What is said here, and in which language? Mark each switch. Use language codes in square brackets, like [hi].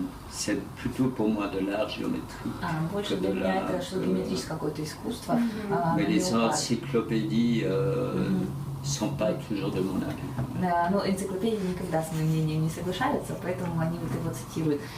[fr] C'est plutôt pour moi de l'art géométrique. [ru] Больше для меня это что геометрическое какое-то искусство. [fr] Mais les encyclopédies sont pas toujours de mon avis. [ru] Но энциклопедии никогда с моим мнением не соглашаются, поэтому они вот его цитируют.